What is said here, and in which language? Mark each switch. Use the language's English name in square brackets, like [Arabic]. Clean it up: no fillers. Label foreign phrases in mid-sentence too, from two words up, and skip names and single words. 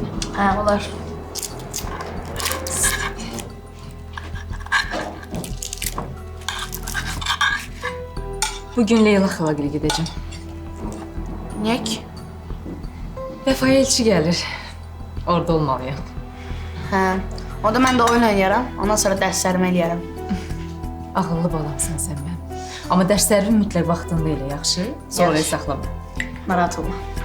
[Azerbaijani] Ha, olar. [Turkish] Bugün Leyla xalagil'e gideceğim. [Azerbaijani] Niyə ki? [Turkish] Vəfaya elçi gelir. Orada olmalıyım. [Azerbaijani] Hə. O da mən də oyun oynayaram. Ondan sonra dərslərimi eləyərəm. Ağıllı balamsın sen ben. Ama derslerin mütləq vaxtında elə, yaxşı? Sonra Yaxşı. saxlama. Narahat olma.